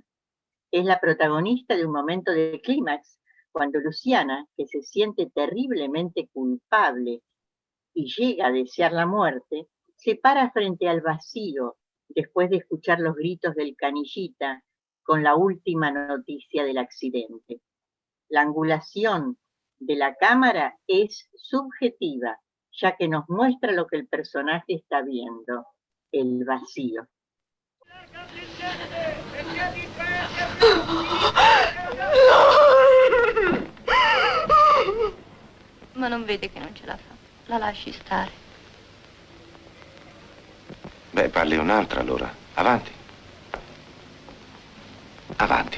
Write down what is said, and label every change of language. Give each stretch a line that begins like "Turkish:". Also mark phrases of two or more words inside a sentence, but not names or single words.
Spanish: Es la protagonista de un momento de clímax, cuando Luciana, que se siente terriblemente culpable y llega a desear la muerte, se para frente al vacío después de escuchar los gritos del canillita con la última noticia del accidente. La angulación de la cámara es subjetiva, ya que nos muestra lo que el personaje está viendo, el vacío.
Italian: Ma non vede che non ce la fa. La lasci stare. Beh, parli un'altra allora. Avanti. Avanti?